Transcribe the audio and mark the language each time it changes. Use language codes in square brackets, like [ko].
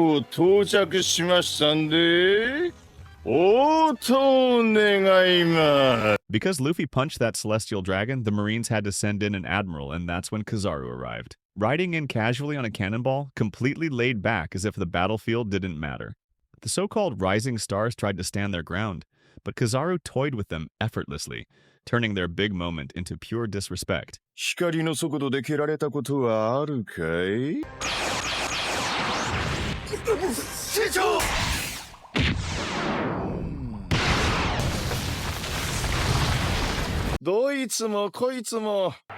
[ja] 到着しましたんで、応答願います。 [en] Because Luffy punched that celestial dragon, the Marines had to send in an admiral, and that's when Kizaru arrived. Riding in casually on a cannonball, completely laid back as if the battlefield didn't matter. The so-called rising stars tried to stand their ground, but Kizaru toyed with them effortlessly, turning their big moment into pure disrespect. [ja] 光の速度で蹴られたことはあるかい？師匠！どいつもこいつも。